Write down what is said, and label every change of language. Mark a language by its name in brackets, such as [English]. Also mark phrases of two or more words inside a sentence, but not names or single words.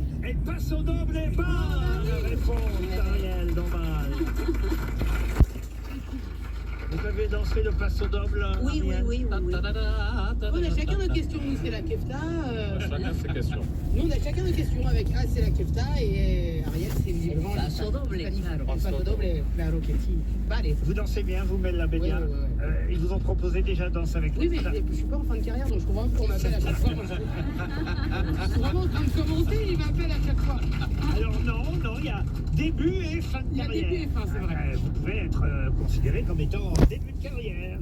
[French] Elle passe au double et bonne réponse d'Ariel Dombal. Vous avez dansé le passo double? Oui, oui, oui, oui, oui. On a chacun notre question. Nous, c'est la kefta. Chacun ses questions. Nous, on a chacun notre question avec c'est la kefta et Ariel, c'est visiblement [Spanish] Passo doble, claro. Passo doble, claro que si. Vale. [French] Vous dansez bien, vous, Mella Bédia? Oui. Ils vous ont proposé déjà Danse avec Oui, les mais stars. je suis pas en fin de carrière, donc je comprends qu'on m'appelle à chaque fois. Moi, je suis vraiment en train de commencer, il m'appelle à chaque fois. Alors non, il y a début et fin de Il y a carrière. début et fin, c'est vrai. Vous pouvez être considéré comme étant en début de carrière.